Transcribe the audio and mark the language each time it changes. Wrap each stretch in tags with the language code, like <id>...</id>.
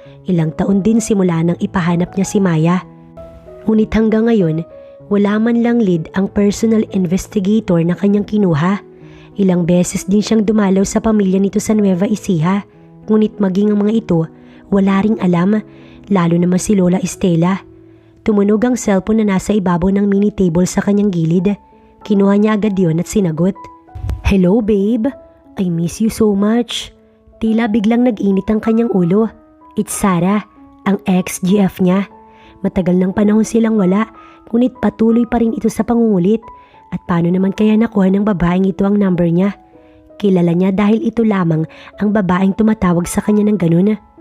<tl>Ilang taon din simula nang ipahanap niya si Maya. Ngunit hanggang ngayon, wala man lang lead ang personal investigator na kanyang kinuha. Ilang beses din siyang dumalaw sa pamilya nito sa Nueva Ecija, ngunit maging ang mga ito, wala ring alam, lalo naman si Lola Estela. Tumunog ang cellphone na nasa ibabaw ng mini table sa kanyang gilid. Kinuha niya agad yun at sinagot.</tl> <en>Hello babe, I miss you so much.</en> <tl>Tila biglang nag-init ang kanyang ulo.</tl> <en>It's Sarah,</en> <tl>ang ex-GF niya. Matagal ng panahon silang wala, ngunit patuloy pa rin ito sa pangungulit. At paano naman kaya nakuha ng babaeng ito ang number niya? Kilala niya dahil ito lamang ang babaeng tumatawag sa kanya ng ganun.</tl>